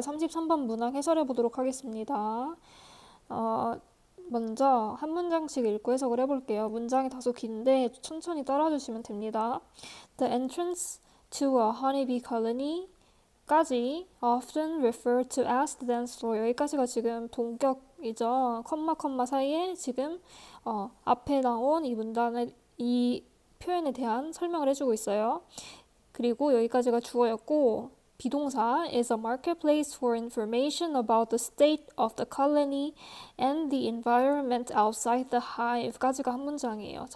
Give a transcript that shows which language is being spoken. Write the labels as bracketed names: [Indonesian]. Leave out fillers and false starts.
[Korean] 33번 문항 해설해 보도록 하겠습니다. 어, 먼저 한 문장씩 읽고 해석을 해볼게요. 문장이 다소 긴데 천천히 따라주시면 됩니다. [English] The entrance to a honeybee colony 까지 often referred to as the dance floor. [Korean] 여기까지가 지금 동격이죠. 컴마 사이에 지금 앞에 나온 이 문단의 이 표현에 대한 설명을 해주고 있어요. 그리고 여기까지가 주어였고 비동사 [English] is a marketplace for information about the state of the colony and the environment outside the hive [Korean] 까지가 한 문장이에요.